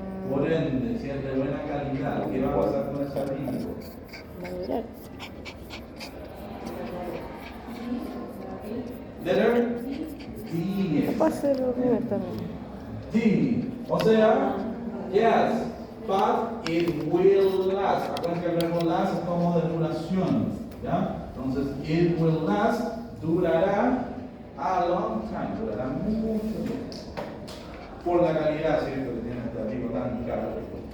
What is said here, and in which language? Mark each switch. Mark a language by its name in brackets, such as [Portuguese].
[Spanish] Por ende, si es de buena calidad, ¿qué va a pasar con ese abrigo? Va a durar. [English] Letter D. [Spanish] Va a ser horrible también. D. O sea, [English] yes, but it will last. [Spanish] Acuérdense que el verbo last es como de duración, ¿ya? [English] Entonces, it will last, [Spanish] durará [English] a long time, [Spanish] durará mucho tiempo. Por la calidad, ¿cierto? Que tiene este abrigo tan caro.